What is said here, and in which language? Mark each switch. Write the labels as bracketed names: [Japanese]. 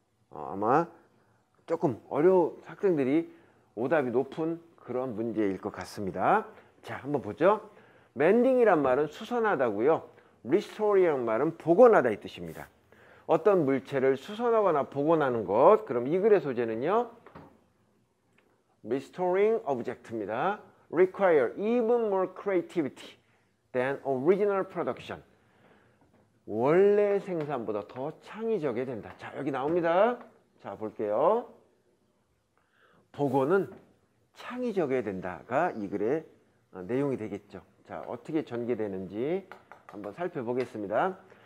[Korean] 아마 조금 학생들이 오답이 높은 그런 문제일 것 같습니다. 자, 한번 보죠. 멘딩이란 말은 수선하다고요. 리스토리라는 말은 복원하다 이 뜻입니다. 어떤 물체를 수선하거나 복원하는 것. 그럼 이 글의 소재는요. [English] Restoring object입니다. Require even more creativity than original production. [Korean] 원래 생산보다 더 창의적이 된다. 자, 여기 나옵니다. 자, 볼게요. 복원은 창의적이어야 된다가 이 글의 내용이 되겠죠. 자, 어떻게 전개되는지 한번 살펴보겠습니다.